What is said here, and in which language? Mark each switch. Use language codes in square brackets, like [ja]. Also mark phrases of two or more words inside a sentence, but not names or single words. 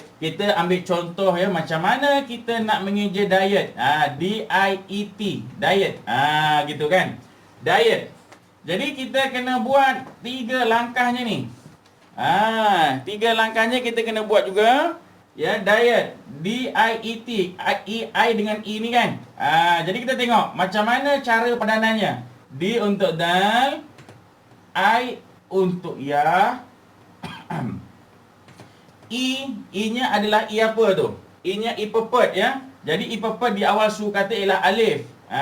[ms] Kita ambil contoh, ya, macam mana kita nak mengeja diet. D-I-E-T, diet. Gitu kan. Diet. Jadi kita kena buat 3 langkahnya ni. 3 langkahnya kita kena buat juga. Ya, diet. D-I-E-T. I dengan E ni kan. Jadi kita tengok macam mana cara padanannya. D untuk dal. I untuk ya. E-nya adalah E apa tu? E-nya E pepet, ya. Jadi E pepet di awal suku kata ialah alif.